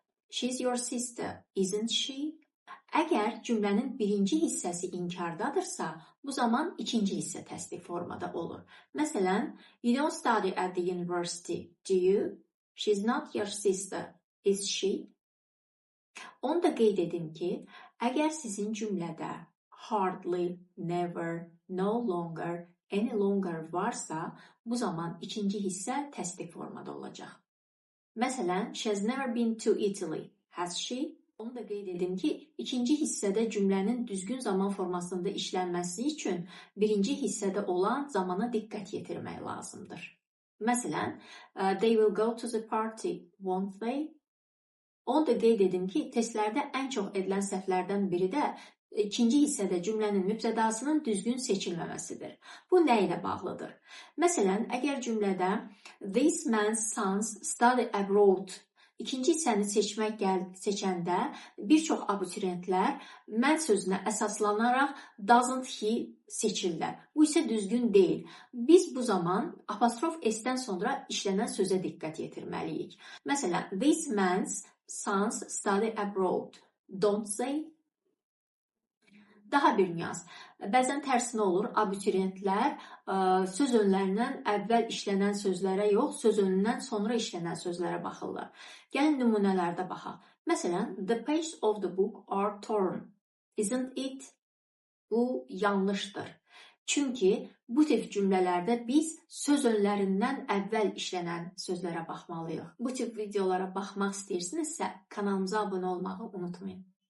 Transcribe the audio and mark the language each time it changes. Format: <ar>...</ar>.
<en>She's your sister, isn't she?</en> <az>Əgər cümlənin birinci hissəsi inkardadırsa, bu zaman ikinci hissə təsdiq formada olur.</az> <en>Məsələn, you don't study at the university, do you? She's not your sister, is she?</en> <az>Onu da qeyd edim ki, əgər sizin cümlədə hardly, never, no longer, any longer varsa, bu zaman ikinci hissə təsdiq formada olacaq.</az> <en>Məsələn, she has never been to Italy, has she?</en> <az>Onu da qeyd edim ki, ikinci hissədə cümlənin düzgün zaman formasında işlənməsi üçün birinci hissədə olan zamana diqqət yetirmək lazımdır.</az> <en>Məsələn, they will go to the party, won't they?</en> <az>Onu da qeyd edim ki, testlərdə ən çox edilən səhvlərdən biri də ikinci hissədə cümlənin mübtədasının düzgün seçilməməsidir. Bu nə ilə bağlıdır? Məsələn, əgər cümlədə</az> <en>these men's sons study abroad</en> <az>ikinci hissəni seçəndə bir çox abituriyentlər mən sözünə əsaslanaraq</az> <en>doesn't he</en> <az>seçirlər. Bu isə düzgün deyil. Biz bu zaman apostrof s-dən sonra işlənən sözə diqqət yetirməliyik.</az> <en>Məsələn, these men's sons study abroad, don't they?</en> <az>Daha bir nüans. Bəzən tərsinə olur, abituriyentlər söz önlərindən əvvəl işlənən sözlərə yox, söz önündən sonra işlənən sözlərə baxırlar. Gəlin nümunələrdə baxaq.</az> <en>Məsələn, the pages of the book are torn, isn't it?</en> <az>Bu yanlışdır. Çünki bu tip cümlələrdə biz söz önlərindən əvvəl işlənən sözlərə baxmalıyıq. Bu tip videolara baxmaq istəyirsinizsə, kanalımıza abunə olmağı unutmayın.</az>